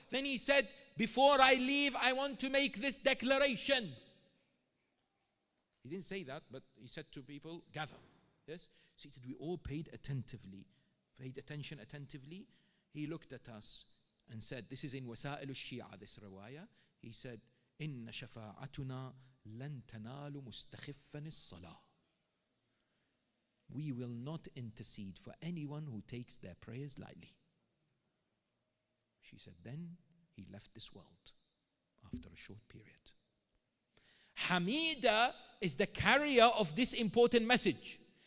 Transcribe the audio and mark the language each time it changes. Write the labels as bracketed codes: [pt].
[en] Then he said, before I leave, I want to make this declaration. He didn't say that, but he said to people, gather. Yes? So he said, we all paid attention attentively. He looked at us and said, this is in Wasa'il al-Shi'a, this riwayah. [ar] He said, إن شفاعتنا لن تنال مستخفا الصلاة. [en] We will not intercede for anyone who takes their prayers lightly. She said, then he left this world after a short period. Hamida is the carrier of this important message.